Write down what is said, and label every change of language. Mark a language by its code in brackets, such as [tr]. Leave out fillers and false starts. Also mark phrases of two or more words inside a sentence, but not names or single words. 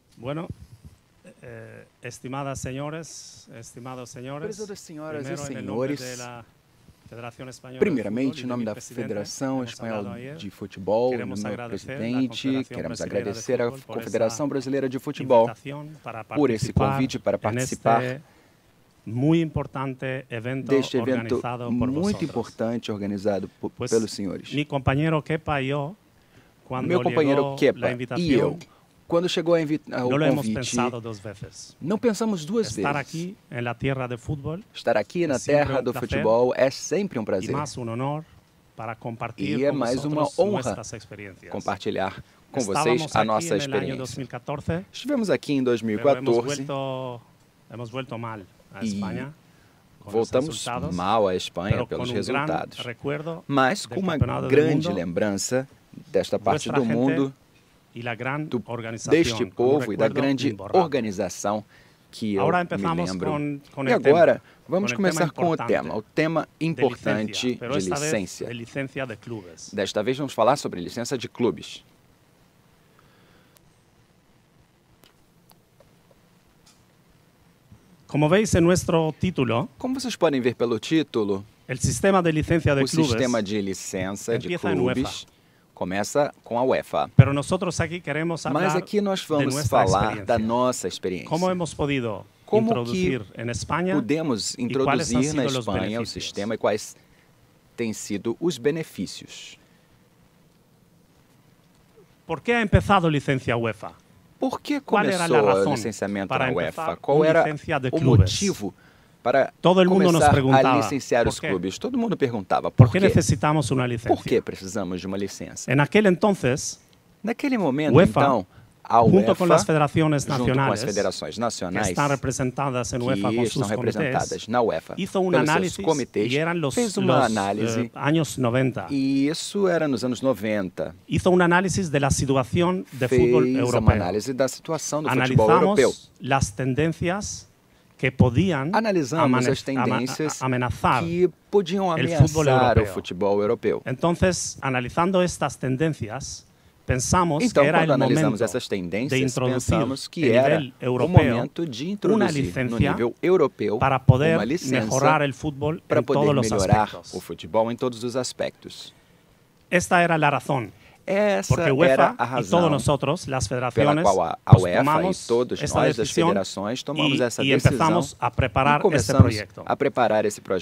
[es] Bueno, estimadas señores, estimados señores, [pt] Prezadas senhoras e [es] primero en el nombre [pt] senhores, [es] de la Federación Española de [pt] primeiramente, [es] Fútbol [pt] em [es] y [pt] nome [es] de [pt] da [es] mi presidente, [pt] Federação [es] hemos [pt] Espanhola [es] hablado ayer, [pt] de Futebol, em [es] queremos [pt] nome do [es] agradecer [pt] presidente, [es] la [pt] queremos [es] Confederación [pt] agradecer à [es] Brasileira de Fútbol por [pt] Confederação essa Brasileira de Futebol [es] invitación para [pt] por esse [es] participar [pt] convite para [es] en [pt] participar [es] este muy importante evento [pt] deste evento [es] organizado por [pt] muito [es] vosotros. [pt] importante organizado [es] Pues, [pt] pelos senhores. [es] mi compañero Kepa y yo, cuando [pt] Meu companheiro [es] llegó [pt] Kepa [es] la [pt] e [es] invitación, [pt] eu, quando chegou o [es] no lo hemos [pt] convite, [es] pensado dos veces. [pt] não pensamos duas [es] Estar [pt] vezes. [es] aquí en la tierra de fútbol [pt] Estar aqui na sempre terra um do prazer futebol é sempre um [es] y [pt] prazer. [es] más un honor para compartir [pt] E é [es] con [pt] mais uma [es] vosotros [pt] honra [es] nuestras experiencias. [pt] compartilhar com [es] Estábamos [pt] vocês a [es] aquí [pt] nossa [es] en el año [pt] experiência. [es] 2014, [pt] Estivemos aqui em [es] pero hemos [pt] 2014 [es] vuelto mal a [pt] e [es] España con los [pt] voltamos [es] resultados, [pt] mal à Espanha [es] pero [pt] pelos [es] con un gran [pt] resultados, [es] recuerdo [pt] mas [es] del [pt] com uma [es] Campeonato del [pt] grande [es] Mundo, [pt] lembrança desta parte [es] vuestra [pt] do [es] gente [pt] mundo, [es] y la gran organización, [pt] deste [es] con un [pt] povo e da [es] recuerdo [pt] grande [es] imborrable. [pt] organização que eu Agora me [es] empezamos [pt] lembro. com E o agora, tema, vamos com o começar tema com o importante tema de importante [es] licencia, pero [pt] de [es] esta vez [pt] licença. [es] de licencia de clubes. [pt] Desta vez vamos falar sobre licença de clubes. [es] Como veis en nuestro título, [pt] Como vocês podem ver pelo título, [es] el sistema de licencia de [pt] o [es] clubes, [pt] sistema de licença de [es] empieza em [pt] clubes começa com a UEFA. [es] pero nosotros aquí queremos [pt] Mas [es] hablar [pt] aqui nós [es] de [pt] vamos [es] nuestra [pt] falar [es] experiencia. [pt] da nossa experiência. [es] ¿Cómo hemos podido [pt] Como [es] introducir en España [pt] Podemos [es] quais han [pt] introduzir na sido os Espanha o benefícios? sistema e quais têm sido os benefícios. [es] ¿Por qué ha empezado licencia UEFA? [pt] Por que Qual era a começou o razão licenciamento para na [es] empezar [pt] UEFA? Qual uma era [es] licencia de [pt] o [es] clubes? [pt] motivo para [es] Todo el mundo nos [pt] começar a [es] preguntaba, [pt] licenciar os [es] ¿por qué? [pt] clubes? Todo mundo perguntava, [es] ¿Por [pt] por [es] qué [pt] quê? [es] necesitamos una licencia? [pt] Por que precisamos de uma licença? [es] En aquel entonces, [pt] Naquele momento, [es] UEFA, [pt] então, a [es] junto [pt] UEFA, [es] con las federaciones [pt] junto com as [es] nacionales, [pt] federações [es] que [pt] nacionais, [es] están representadas en UEFA [pt] que [es] con [pt] estão [es] sus [pt] representadas [es] comités, [pt] na UEFA, [es] hizo un [pt] pelos seus [es] análisis [pt] comitês, [es] y eran los [pt] fez uma análise, [es] años 90. [pt] e isso era nos anos 90. [es] Hizo un análisis de la situación de fútbol [pt] Fez uma [es] europeo. [pt] análise da situação do futebol europeu. [es] Analizamos las tendencias que podían [pt] Analisamos as tendências [es] amenazar. [pt] que podiam [es] el fútbol [pt] ameaçar o europeu. futebol europeu. [es] Entonces, analizando estas tendencias, pensamos [pt] Então, [es] que era [pt] quando [es] el [pt] analisamos [es] momento [pt] essas [es] de [pt] tendências, [es] introducir [pt] pensamos que [es] en [pt] era [es] nivel [pt] o [es] europeo [pt] momento de [es] una [pt] introduzir no [es] licencia [pt] nível europeu [es] para poder [pt] uma licença [es] mejorar el fútbol [pt] para [es] en [pt] poder [es] todos los [pt] melhorar [es] aspectos. [pt] o futebol em todos os aspectos. [es] Esta era la razón. [pt] Essa [es] Porque [pt] era [es] UEFA [pt] a [es] y [pt] razão [es] todos nosotros, las [pt] pela [es] federaciones, [pt] qual a [es] pues [pt] UEFA e [es] tomamos [pt] todos [es] esta [pt] nós, das [es] decisión [pt] federações, tomamos essa [es] y [pt] decisão [es] empezamos a preparar [pt] e [es] este [pt] começamos [es] proyecto. [pt] a preparar esse projeto.